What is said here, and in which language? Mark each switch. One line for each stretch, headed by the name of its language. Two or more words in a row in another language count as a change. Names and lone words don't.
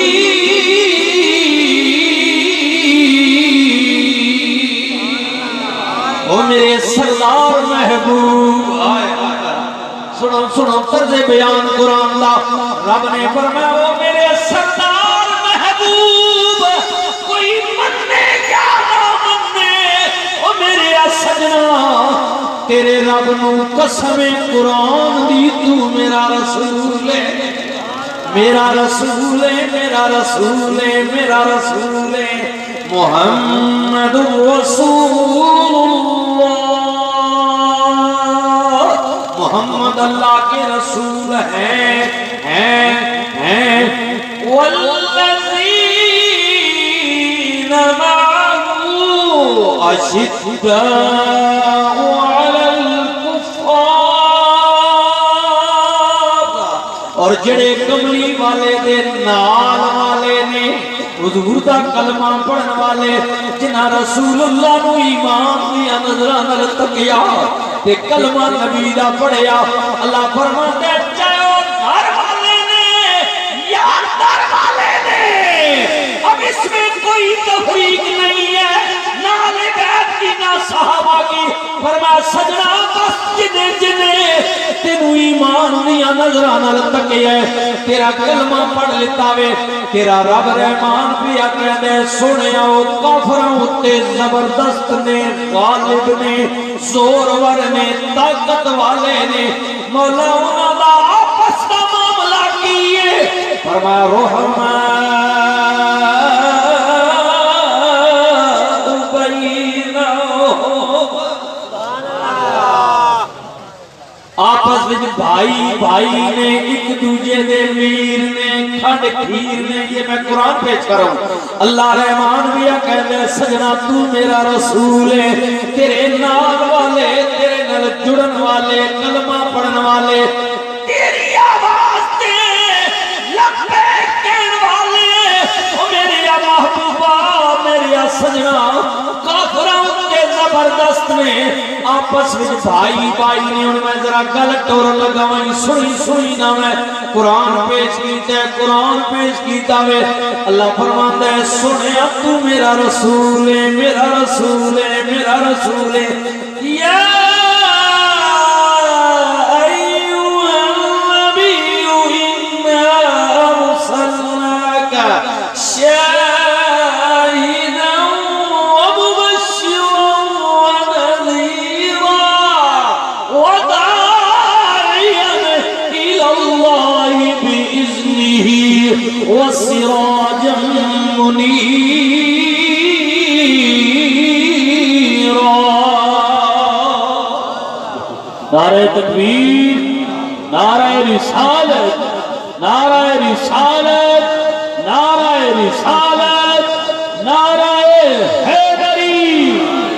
Punjabi: او میرے سردار محبوب، سنو سنو طرز بیان قرآن دا، رب نے فرمایا او میرے سردار محبوب کوئی مننے یا نہ مننے، او میرے سجنا تیرے رب نو قسم قرآن دی تو میرا رسول ہے، میرا رسول ہے، میرا رسول ہے، میرا رسول ہے،
Arabic: محمد رسول اللہ،
Urdu: محمد اللہ کے رسول ہیں۔
Arabic: والذین معه اشداء علی الکفار،
Punjabi: اور جڑے کملی والے دے نال والے نے، حضور دا کلمہ پڑھن والے، جنہاں رسول اللہ نو ایمان دیا نظراں نال تکیا تے کلمہ نبی دا پڑھیا،
Urdu: اللہ فرماتا ہے چاہے وہ گھر والے نے یا در والے نے، اب اس میں کوئی تفریق نہیں ہے، نہ اہل بیت کی نہ صحابہ کی۔
Punjabi: فرمایا سجنا بس جنے جنے تینو ایمان دیا نظراں نال تکیا تیرا کلمہ پڑھ لیتا وے، تیرا رب رحمان پیا کہندے سنیا او کافراں اُتے زبردست نے، غالب نے، زورور نے، طاقت والے نے، مولا انہاں دا آپس دا معاملہ کیے، فرمایا
Arabic: رحمت بینہم،
Punjabi: آپس وچ بھائی بھائی نے، ایک دوجے دے ویر نے، کھنڈ کھیر نے،
Urdu: یہ میں قرآن پیش کروں۔ اللہ رحمان بھی کہتے ہیں سجنا تو میرا رسول ہے،
Punjabi: تیرے نال والے، تیرے نال جڑن والے، کلمہ پڑھن والے، تیری آواز تے لبیک کہن والے، او میری محبوبہ، میری سجنا کافراں کے زبردست نے، آپس میں بھائی بھائی نے۔ ان میں ذرا گل ٹور لگا میں سنی سنی نہ میں قرآن پیش کیتا ہے، قرآن پیش کیتا ہے۔
Urdu: اللہ فرماتا ہے سنیا تو میرا رسول ہے، میرا رسول ہے، میرا رسول ہے، یا
Arabic: ایوہ النبی انا ارسلناک شاہدا ومبشرا ونذیرا وداعیا الى اللہ بإذنہ وسراجا منیرا۔
Urdu: نعرہ تکبیر، نعرہ رسالت، نعرہ رسالت، نعرہ رسالت، نعرہ حیدری۔